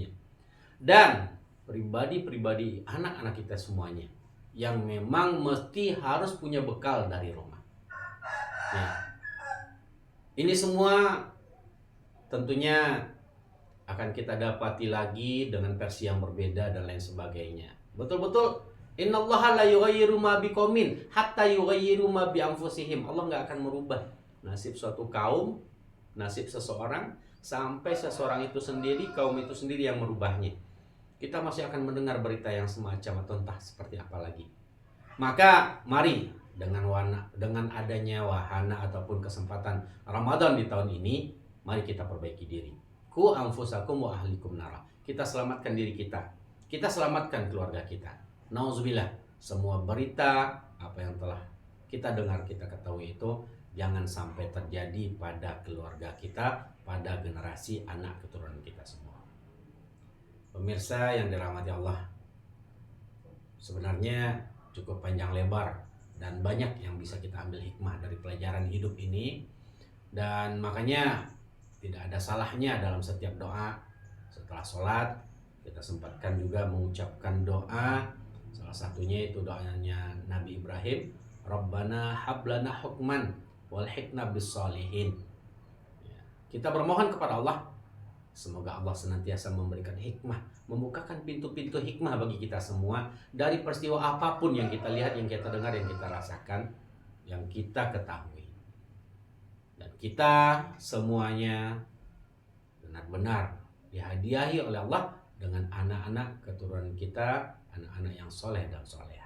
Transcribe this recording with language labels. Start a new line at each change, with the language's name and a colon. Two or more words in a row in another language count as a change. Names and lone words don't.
Indonesian: Dan pribadi-pribadi anak-anak kita semuanya yang memang mesti harus punya bekal dari rumah. Nah, ini semua tentunya akan kita dapati lagi dengan versi yang berbeda dan lain sebagainya.
Arabic: Betul-betul إن الله لا يغير ما بقوم حتى يغيروا ما بأنفسهم.
Indonesian: Allah nggak akan merubah nasib suatu kaum, nasib seseorang sampai seseorang itu sendiri, kaum itu sendiri yang merubahnya. Kita masih akan mendengar berita yang semacam atau entah seperti apa lagi. Maka mari dengan adanya wahana ataupun kesempatan Ramadan di tahun ini, mari kita perbaiki diri.
Arabic: قوا أنفسكم وأهليكم نارا.
Indonesian: Kita selamatkan diri kita. Kita selamatkan keluarga kita. Nauzubillah, semua berita apa yang telah kita dengar, kita ketahui itu jangan sampai terjadi pada keluarga kita, pada generasi anak keturunan kita semua. Pemirsa yang dirahmati Allah, sebenarnya cukup panjang lebar dan banyak yang bisa kita ambil hikmah dari pelajaran hidup ini. Dan makanya tidak ada salahnya dalam setiap doa setelah sholat kita sempatkan juga mengucapkan doa. Salah satunya itu doanya Nabi Ibrahim,
Arabic: ربنا هب لنا حكما وألحقنا بالصالحين.
Indonesian: Kita bermohon kepada Allah, semoga Allah senantiasa memberikan hikmah, membukakan pintu-pintu hikmah bagi kita semua dari peristiwa apapun yang kita lihat, yang kita dengar, yang kita rasakan, yang kita ketahui. Dan kita semuanya benar-benar dihadiahi oleh Allah dengan anak-anak keturunan kita, anak-anak yang soleh dan soleha.